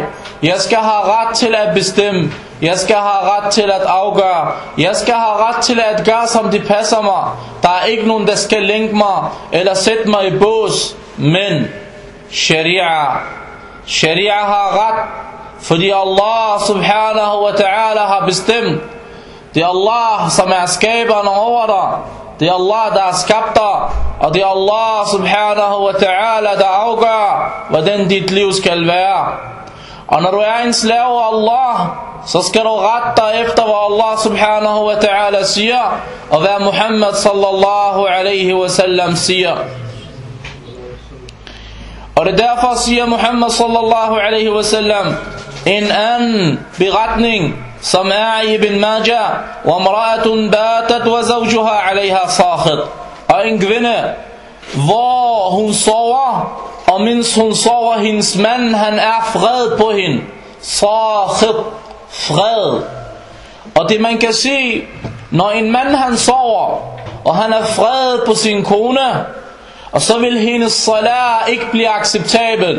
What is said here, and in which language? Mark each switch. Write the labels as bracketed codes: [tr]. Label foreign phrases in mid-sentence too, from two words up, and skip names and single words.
[da] Jeg skal have ret til at bestemme. Jeg skal have ret til at afgøre. Jeg skal have ret til at gøre, som det passer mig. Der er ikke nogen, der skal lænke mig eller sætte mig i bås. Men Sharia har ret, fordi Allah [ar] سبحانه وتعالى [da] har bestemt. Det er Allah, som er skaberen over dig. Det er Allah, der har skabt dig. Og det er Allah [ar] سبحانه وتعالى, [da] der afgør, hvordan dit liv skal være. Og når du er en slave af Allah, så skal du rette dig efter, hvad Allah [ar] سبحانه وتعالى [da] siger, og hvad Muhammad [ar] صلى الله عليه وسلم [da] siger. Og det derfor siger Muhammad [ar] صلى الله عليه وسلم [da] en anden beretning, som er i Ibn Majah: [ar] وَمْرَأَةٌ بَاتَتْ وَزَوْجُهَا عَلَيْهَا صَاخِطٌ. [da] Og en kvinde, hvor hun sover, og mens hun sover, hendes mand, han er fred på hende. Sakhit, fred. Og det man kan sige, når en mand han sover, og han er fred på sin kone, og så vil hendes salat ikke blive acceptabel.